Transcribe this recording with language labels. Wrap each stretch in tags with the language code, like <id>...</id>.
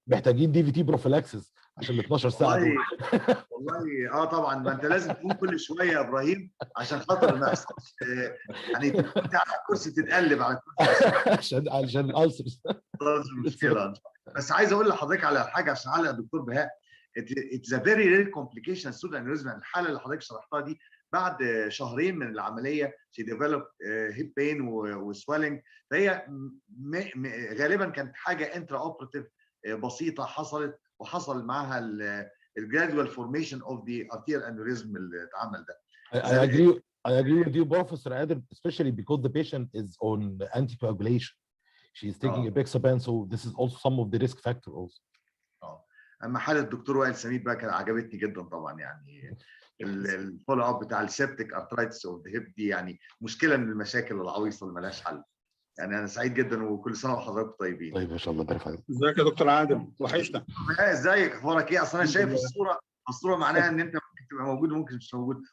<ar>محتاجين دي في تي بروفيلاكسس عشان ال 12 ساعه دول. والله طبعا، ما انت لازم تقوم كل شويه يا ابراهيم عشان خاطر ما يحصلش يعني انت على الكرسي تتقلب على الكرسي عشان الالسرز. مشكله. بس عايز اقول لحضرتك على حاجه عشان علق الدكتور بهاء.</ar> <en>It's a very rare complication pseudo aneurysm.</en> <ar>الحاله اللي حضرتك شرحتها دي بعد شهرين من العمليه</ar> <en>she developed hip pain</en> <ar>وسويلنج. فهي غالبا كانت حاجه انترا اوبراتيف بسيطه حصلت، وحصل معاها الجرادوال فورميشن اوف ذا arterial aneurysm اللي اتعمل ده.</ar> <en>I agree with you, Professor Adel, especially because the patient is on anticoagulation. She is taking apixaban, so this is also some of the risk factor also.</en> <ar>اما حاله الدكتور وائل سمير بقى كانت عجبتني جدا طبعا. يعني الفولو اب بتاع السيبتيك ارترايتس اوف ذا هيب دي يعني مشكله من المشاكل العويصه اللي مالهاش حل. يعني انا سعيد جدا، وكل سنه وحضراتكم طيبين. طيب ان شاء الله. بارك فيك. ازيك يا دكتور عادل؟ وحشنا. ازيك، اخبارك ايه؟ اصل انا شايف الصوره معناها ان انت ممكن تبقى موجود وممكن مش موجود.</ar>